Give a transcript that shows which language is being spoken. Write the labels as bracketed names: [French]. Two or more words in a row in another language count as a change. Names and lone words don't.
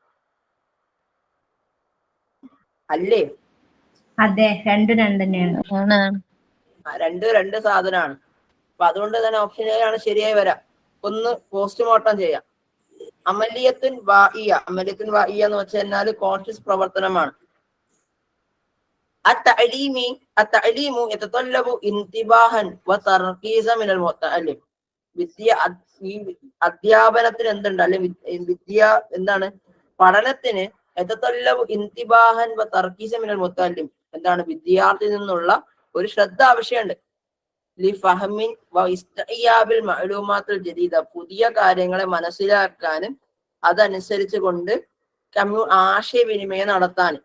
[Malayalam] അല്ലേ? അതെ, രണ്ടും തന്നെയാണ്. രണ്ട് സാധനമാണ്. അപ്പൊ അതുകൊണ്ട് തന്നെ [English] option A [Malayalam] ആണ് ശരിയായി വരാം. ഒന്ന് പോസ്റ്റ്മോർട്ടം ചെയ്യാം. [Arabic] عملية واعية [Malayalam] എന്ന് വെച്ച് കഴിഞ്ഞാൽ കോൺഷ്യസ് പ്രവർത്തനമാണ്. [Arabic] التعليم يتطلب انتباها وتركيزا من المتعلم. [Malayalam] അധ്യാപനത്തിന് എന്തുണ്ട്, അല്ലെങ്കിൽ എന്താണ് പഠനത്തിന് [Arabic] انتباها وتركيزا من المتعلم, [Malayalam] എന്താണ് വിദ്യാർത്ഥിയിൽ നിന്നുള്ള ഒരു ശ്രദ്ധ ആവശ്യമുണ്ട്. [Arabic] لفهم واستيعاب المعلومات الجديدة, [Malayalam] പുതിയ കാര്യങ്ങളെ മനസ്സിലാക്കാനും അതനുസരിച്ച് കൊണ്ട് ആശയവിനിമയം നടത്താനും.